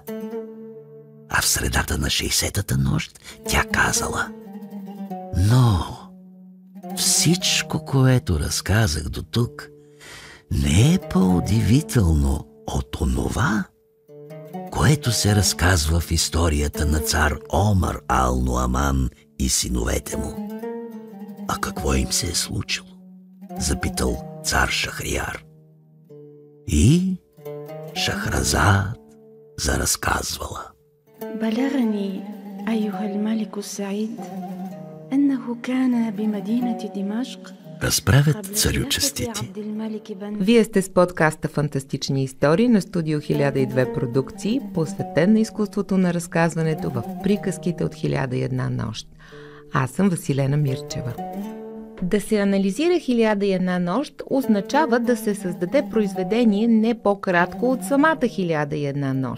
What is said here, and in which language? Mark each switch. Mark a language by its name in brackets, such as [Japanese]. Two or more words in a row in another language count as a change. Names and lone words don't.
[Bulgarian] А в средата на 60-та нощ тя казала: но всичко, което разказах до тук, не е по-удивително от онова, което се разказва в историята на цар Омар ал-Нуаман и синовете му. А какво им се е случило? Запитал цар Шахрияр. И Шахразад заразказвала. [Arabic] بلغني أيها الملك السعيد أنه كان بمدينة دمشق. [Bulgarian] Разправят царючестите. Вие сте с подкаста Фантастични истории на Студио 1002 продукции, посветен на изкуството на разказването в приказките от 1001 нощ. Аз съм Василена Мирчева. Да се анализира 1001 нощ означава да се създаде произведение не по-кратко от самата 1001 нощ.